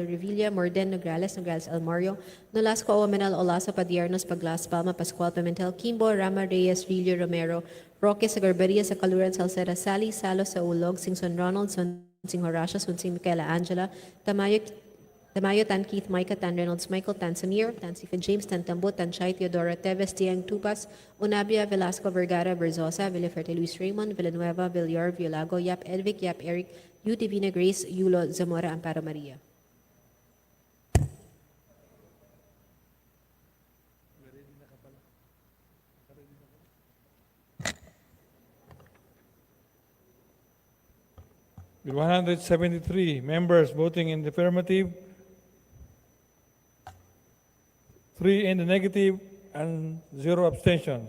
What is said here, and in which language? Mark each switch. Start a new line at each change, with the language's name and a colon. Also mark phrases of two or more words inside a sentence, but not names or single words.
English: Revilla, Morden, Nograles, Nograles, Almario, Nolasco, Omenal, Olaso, Padiernos, Paglas, Palma, Pascual, Pimentel, Kimbo, Rama, Reyes, Rilio, Romero, Roque, Sagarbaria, Sacaluran, Salceda, Sally, Salo, Saulog, Singson Ronald, Sing Horacio, Sunsing Michaela Angela, Tamayo, Tan Keith, Micah, Tan Reynolds, Michael, Tan Samir, Tan Stephen James, Tan Tambo, Tan Chay, Teodora Teves, Tiang Tupas, Unabia, Velasco, Vergara, Berzosa, Villaferte, Luis Raymond, Villanueva, Villar, Violago, Yap Edvic, Yap Eric, U Divina Grace, Yulo, Zamora, Amparo Maria. With 173 members voting in the affirmative, 3 in the negative, and 0 abstentions.